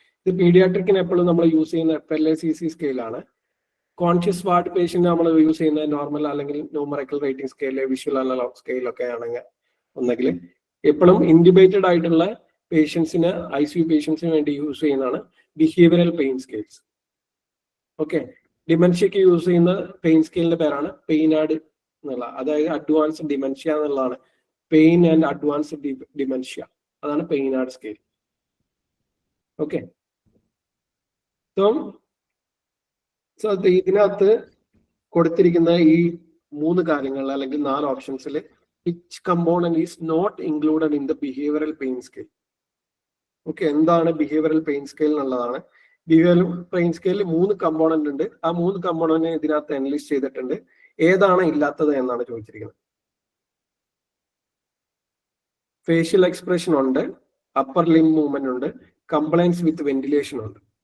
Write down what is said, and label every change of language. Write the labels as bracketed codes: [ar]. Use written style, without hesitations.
[ml] ഇത് പീഡിയാട്രിക്കിന് എപ്പോഴും നമ്മൾ യൂസ് ചെയ്യുന്ന FLACC സ്കെയിലാണ്. കോൺഷ്യസ് വാർഡ് പേഷ്യന്റ് നമ്മൾ യൂസ് ചെയ്യുന്ന നോർമൽ അല്ലെങ്കിൽ numerical rating scale, visual analogue scale ഒക്കെ ആണെങ്കിൽ ഒന്നെങ്കിൽ എപ്പോഴും ഇൻക്യുബേറ്റഡ് ആയിട്ടുള്ള പേഷ്യൻസിന്, ICU പേഷ്യൻസിന് വേണ്ടി യൂസ് ചെയ്യുന്നതാണ് behavioural pain scales. Okay, ഡിമെൻഷ്യക്ക് use ചെയ്യുന്ന പെയിൻ സ്കെയിലിന്റെ പേരാണ് പെയിനാർഡ് എന്നുള്ള, അതായത് അഡ്വാൻസ്ഡ് ഡിമെൻഷ്യ എന്നുള്ളതാണ്. പെയിൻ ആൻഡ് അഡ്വാൻസ്ഡ് ഡിമെൻഷ്യ, അതാണ് പെയിനാർഡ് സ്കെയിൽ. [en] okay, so [ml] ഇതിനകത്ത് കൊടുത്തിരിക്കുന്ന ഈ 3 കാര്യങ്ങൾ അല്ലെങ്കിൽ 4 ഓപ്ഷൻസിൽ [en] which component is not included in the behavioral pain scale? [ml] Okay, എന്താണ് ബിഹേവിയറൽ പെയിൻ സ്കെയിൽ എന്നുള്ളതാണ്. ബിഹേവിയറൽ പെയിൻ സ്കെയിലിൽ 3 കമ്പോണന്റ് ഉണ്ട്. ആ 3 കമ്പോണന്റ് ഇതിനകത്ത് അനലൈസ് ചെയ്തിട്ടുണ്ട്. ഏതാണ് ഇല്ലാത്തത് എന്നാണ് ചോദിച്ചിരിക്കുന്നത്. ഫേഷ്യൽ എക്സ്പ്രഷൻ ഉണ്ട്, അപ്പർ ലിം മൂവ്മെന്റ് ഉണ്ട്, കംപ്ലൈൻസ് വിത്ത് വെന്റിലേഷൻ ഉണ്ട്.